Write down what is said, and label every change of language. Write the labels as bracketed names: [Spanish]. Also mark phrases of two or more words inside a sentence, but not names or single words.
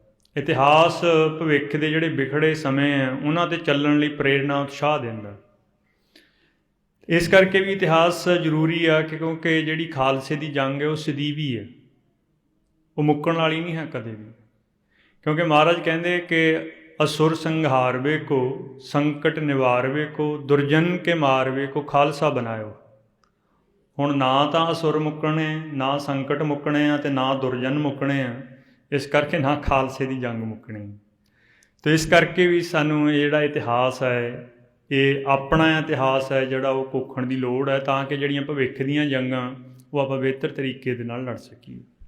[Punjabi] ਇਤਿਹਾਸ ਭਵਿੱਖ ਦੇ ਜਿਹੜੇ ਵਿਖੜੇ ਸਮੇਂ ਹੈ ਉਹਨਾਂ 'ਤੇ ਚੱਲਣ ਲਈ ਪ੍ਰੇਰਨਾ, ਉਤਸ਼ਾਹ ਦਿੰਦਾ। ਇਸ ਕਰਕੇ ਵੀ ਇਤਿਹਾਸ ਜ਼ਰੂਰੀ ਆ ਕਿ ਕਿਉਂਕਿ ਜਿਹੜੀ ਖਾਲਸੇ ਦੀ ਜੰਗ ਹੈ ਉਹ ਸਦੀਵੀ ਹੈ, ਉਹ ਮੁੱਕਣ ਵਾਲੀ ਨਹੀਂ ਹੈ ਕਦੇ ਵੀ। ਕਿਉਂਕਿ ਮਹਾਰਾਜ ਕਹਿੰਦੇ ਕਿ [Braj] असुर संहारवे को संकट निवारवे को दुर्जन के मारवे को खालसा बनायो। [Punjabi] ਹੁਣ ਨਾ ਤਾਂ ਅਸੁਰ ਮੁੱਕਣੇ, ਨਾ ਸੰਕਟ ਮੁੱਕਣੇ ਆ ਅਤੇ ਨਾ ਦੁਰਜਨ ਮੁੱਕਣੇ ਆ, ਇਸ ਕਰਕੇ ਨਾ ਖਾਲਸੇ ਦੀ ਜੰਗ ਮੁੱਕਣੀ। ਅਤੇ ਇਸ ਕਰਕੇ ਵੀ ਸਾਨੂੰ ਇਹ ਜਿਹੜਾ ਇਤਿਹਾਸ ਹੈ, ਇਹ ਆਪਣਾ ਇਤਿਹਾਸ ਹੈ ਜਿਹੜਾ ਉਹ ਘੋਖਣ ਦੀ ਲੋੜ ਹੈ, ਤਾਂ ਕਿ ਜਿਹੜੀਆਂ ਭਵਿੱਖ ਦੀਆਂ ਜੰਗਾਂ ਉਹ ਆਪਾਂ ਬਿਹਤਰ ਤਰੀਕੇ ਦੇ ਨਾਲ ਲੜ ਸਕੀਏ।